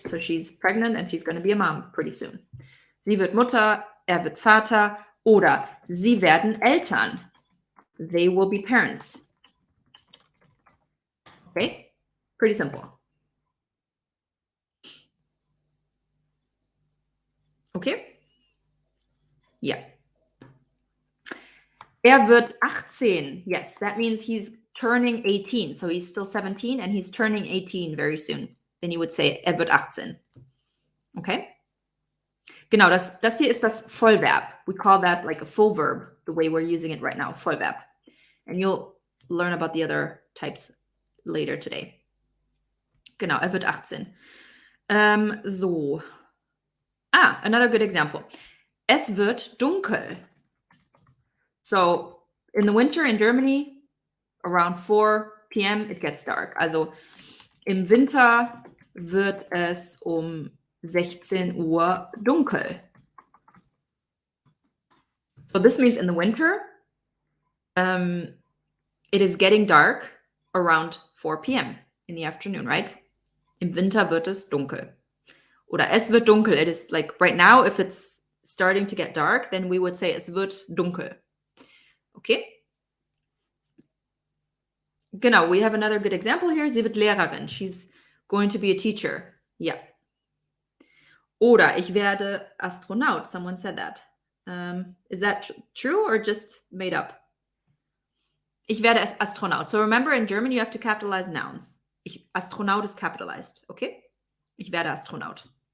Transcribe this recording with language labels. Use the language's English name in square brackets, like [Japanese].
[English] So she's pregnant and she's going to be a mom pretty soon. [German] Sie wird Mutter, er wird Vater oder sie werden Eltern. [English] They will be parents. Okay? Pretty simple. Okay? Ja. [German] Er wird 18. [English] Yes, that means he's turning 18. So he's still 17 and he's turning 18 very soon. Then you would say, [German] er wird 18. [English] Okay? [German] Genau, das hier ist das Vollverb. [English] We call that like a full verb, the way we're using it right now, Vollverb. And you'll learn about the other types later today. [German] Genau, er wird 18. [English] So. Another good example. [German] Es wird dunkel. [English] So, in the winter in Germany, around 4 p.m. it gets dark. [German] Also, im Winter wird es 16 Uhr dunkel. [English] So this means in the winter, it is getting dark around 4 p.m. in the afternoon, right? [German] Im Winter wird es dunkel. Oder es wird dunkel. [English] It is like right now, if it's starting to get dark, then we would say [German] es wird dunkel. [English] Okay? Genau, we have another good example here. [German] Sie wird Lehrerin. [English] She's going to be a teacher. [German] Ja. Oder ich werde Astronaut. [English] Someone said that. Is that true or just made up? [German] Ich werde Astronaut. [English] So remember, in German, you have to capitalize nouns. Astronaut is capitalized, okay? [German] Ich werde Astronaut.